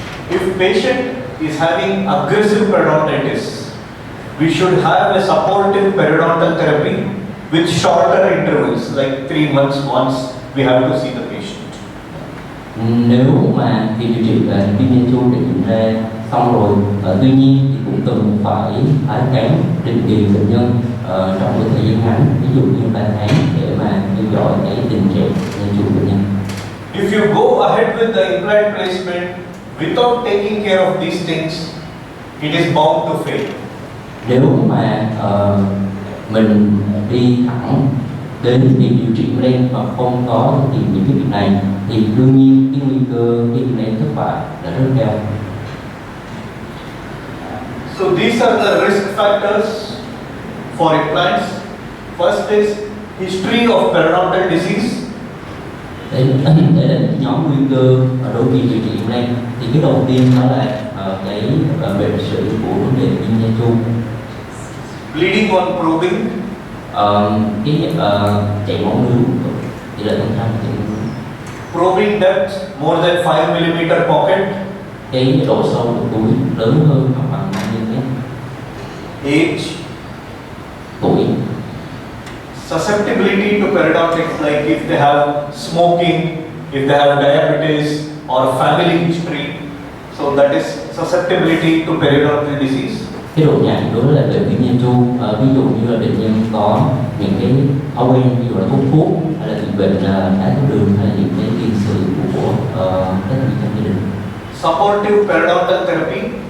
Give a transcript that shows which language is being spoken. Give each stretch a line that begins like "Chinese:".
English: If patient is having aggressive periodontitis, we should have a supportive periodontal therapy with shorter intervals, like 3 months once we have to see the patient.
Vietnamese: Nếu mà khi điều trị viêm nha chu đã diễn ra xong rồi, tuy nhiên thì cũng cần phải tái khám định kỳ bệnh nhân trong một thời gian ngắn, ví dụ như 3 tháng để mà theo dõi cái tình trạng nha chu bệnh nhân.
English: If you go ahead with the implant placement without taking care of these things, it is bound to fail.
Vietnamese: Nếu mà mình đi thẳng đến việc điều trị implant mà không có thực hiện những cái việc này thì đương nhiên cái nguy cơ cái implant thất bại là rất cao.
English: So these are the risk factors for implants. First is history of periodontal disease.
Vietnamese: Đây là cái nhóm nguy cơ đối với điều trị implant. Thì cái đầu tiên đó là cái bệnh sử của vấn đề viêm nha chu.
English: Bleeding on probing.
Vietnamese: Cái chảy máu nướng thì là thông thường chảy máu nướng.
English: Probing depth more than 5 mm pocket.
Vietnamese: Cái độ sâu của túi lớn hơn hoặc bằng 5 mm.
English: Age.
Vietnamese: Tuổi.
English: Susceptibility to periodontitis, like if they have smoking, if they have diabetes or family history, so that is susceptibility to periodontal disease.
Vietnamese: Cái độ nhạy đối với bệnh viêm nha chu, ví dụ như là bệnh nhân có những cái thói quen ví dụ là hút thuốc hay là bị bệnh đái tháo đường hay là những cái tiền sử của các thành viên trong gia đình.
English: supportive periodontal therapy,